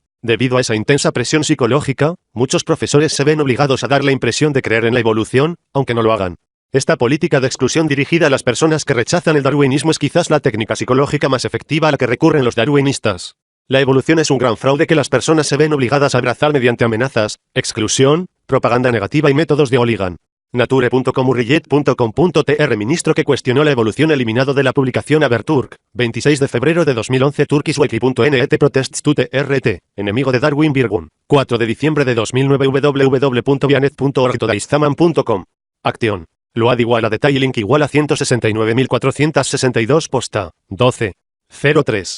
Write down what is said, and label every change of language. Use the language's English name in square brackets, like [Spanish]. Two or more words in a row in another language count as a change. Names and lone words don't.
[Spanish] Debido a esa intensa presión psicológica, muchos profesores se ven obligados a dar la impresión de creer en la evolución, aunque no lo hagan. Esta política de exclusión dirigida a las personas que rechazan el darwinismo es quizás la técnica psicológica más efectiva a la que recurren los darwinistas. La evolución es un gran fraude que las personas se ven obligadas a abrazar mediante amenazas, exclusión, propaganda negativa y métodos de Oligan. Nature.com/urrillet.com.tr Ministro que cuestionó la evolución eliminado de la publicación Haberturk, 26 de febrero de 2011 Turkishwiki.net [English] Protests to [Spanish] TRT, enemigo de Darwin Birgun, 4 de diciembre de 2009 www.bianet.org todaizaman.com. Acción. Load igual a detalle link igual a 169.462 posta, 12.03.